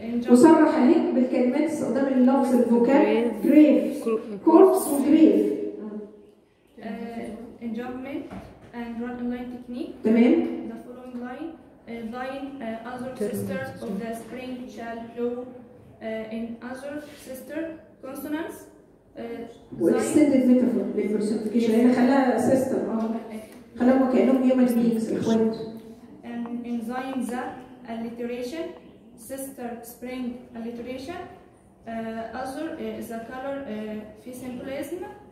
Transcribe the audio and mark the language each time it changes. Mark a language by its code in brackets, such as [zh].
[ar] وصرح اهي بالكلمات استخدام اللفظ [en] الفوكاب grief corpse وجريف. Enjambment and run online technique. [ar] تمام. [en] The following line thine other sister of the spring shall flow in other sister consonants. واكستندد metaphor للبرسونفيكيشن [ar] لان خلاها [en] sister [ar] خلاهم كانهم [en] human beings [ar] اخوات. [en] And in thine the alliteration sister spring alliteration other the color [ar] في [en] symbolism.